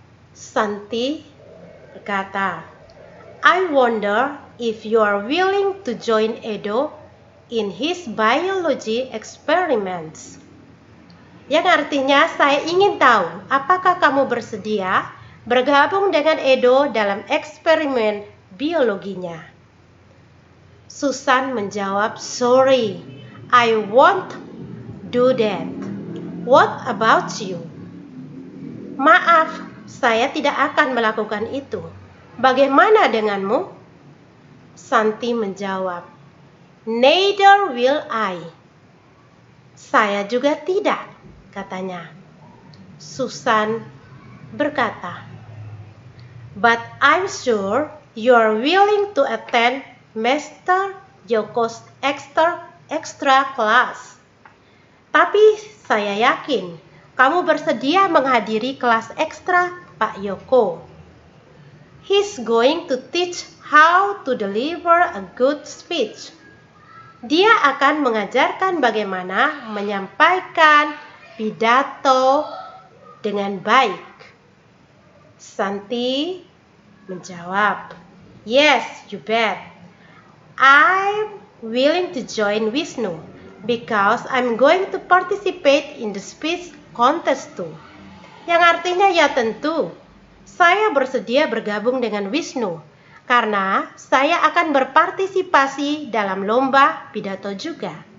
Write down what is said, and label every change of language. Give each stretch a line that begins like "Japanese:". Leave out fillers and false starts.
Indonesian: Santi berkata,
English: "I wonder if you are willing to join Edo in his biology experiments."
Indonesian: Yang artinya, saya ingin tahu, apakah kamu bersedia bergabung dengan Edo dalam eksperimen biologinya? Susan menjawab,
English: "Sorry, I won't do that. What about you?"
Indonesian: Maaf, saya tidak akan melakukan itu. Bagaimana denganmu? Santi menjawab,
English: "Neither will I."
Indonesian: Saya juga tidak, katanya. Susan berkata,
English: "But I'm sure you are willing to attend Mr. Yoko's extra class."
Indonesian: Tapi saya yakin kamu bersedia menghadiri kelas ekstra Pak Yoko.
English: He's going to teach how to deliver a good speech.
Indonesian: Dia akan mengajarkan bagaimana menyampaikan pidato dengan baik. Santi menjawab,
English: "Yes, you bet. I'm willing to join Wisnu because I'm going to participate in the speech contest too."
Indonesian: Yang artinya ya tentu, saya bersedia bergabung dengan Wisnu karena saya akan berpartisipasi dalam lomba pidato juga.